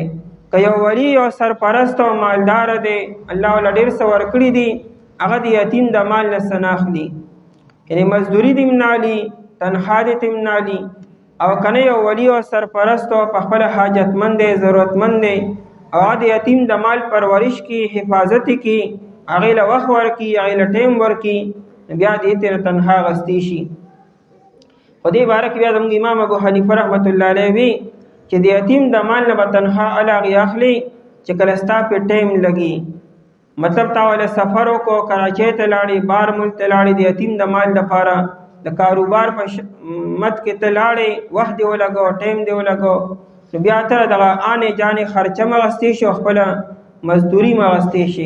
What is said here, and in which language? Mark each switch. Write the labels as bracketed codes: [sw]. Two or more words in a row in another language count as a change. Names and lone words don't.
[ps] که یو ولی او سرپرست او مالداره دی، الله له ډېر څه ورکړي دي، هغه د یتیم د مال نه څه نه اخلي، یعنې مزدوري دې هم نه اخلي، تنخوا دې هم نه اخلي. او کنه یو ولی او سرپرست او په خپله حاجتمند دی، ضرورتمند دی، او هغه د یتیم د مال پرورش کی، حفاظت کی، هغې له وخت ورکي، هغې له ټایم ورکي، بیا دې ترې تنخوا اخیستی شي. په دې باره کې بیا زموږ امام ابو حنیفه [ar] رحمت الله علیه [ps] وي چې د یتیم د مال نه به تنخوا هغې اخلي چې کله ستا پې ټایم لګي. مطلب تا ولی سفر وکړو، کراچۍ ته لاړې، بار ملک ته لاړې، د یتیم د مال دپاره د کاروبار په مد کې ته لاړې، وخت دې ولګو، ټایم دې ولګو، نو بیا تر دغه [ur] آنې جانې [ps] خرچه مغستې شي او خپله مزدوري مغستې شي.